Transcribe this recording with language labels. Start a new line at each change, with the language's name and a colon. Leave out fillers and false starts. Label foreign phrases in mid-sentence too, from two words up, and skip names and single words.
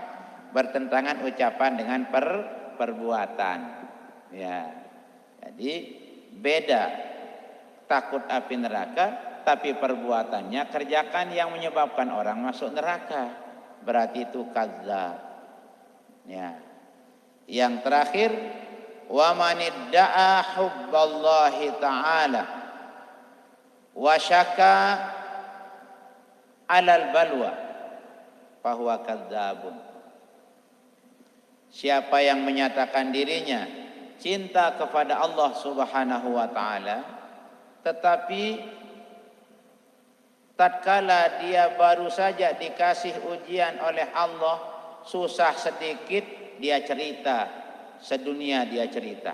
Indonesian: Bertentangan ucapan dengan perbuatan. Ya. Jadi beda, takut api neraka tapi perbuatannya kerjakan yang menyebabkan orang masuk neraka, berarti itu kadzdzab. Ya. Yang terakhir,
Arabic: وَمَنِ ادَّعَى حُبَّ اللَّهِ تَعَالَى وَشَكَا عَلَى الْبَلْوَى فَهُوَ كَذَّابٌ.
Indonesian: Siapa yang menyatakan dirinya cinta kepada Allah
Arabic: سُبْحَانَهُ وَتَعَالَى,
Indonesian: tetapi tatkala dia baru saja dikasih ujian oleh Allah, susah sedikit dia cerita, sedunia dia cerita.